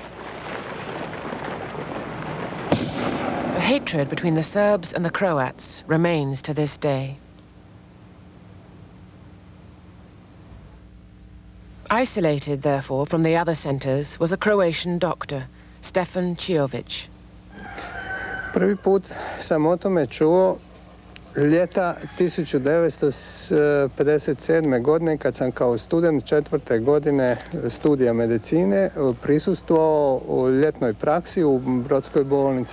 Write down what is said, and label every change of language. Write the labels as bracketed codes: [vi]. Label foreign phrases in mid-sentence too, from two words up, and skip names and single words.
[en] The hatred between the Serbs and the Croats remains to this day. Isolated, therefore, from the other centers was a Croatian doctor, Stefan Čiović. [hr] Prvi put sam o tome čuo ljeta 1957. godine kad sam kao student 4. godine studija medicine prisustvovao u ljetnoj praksi u Brodskoj bolnici.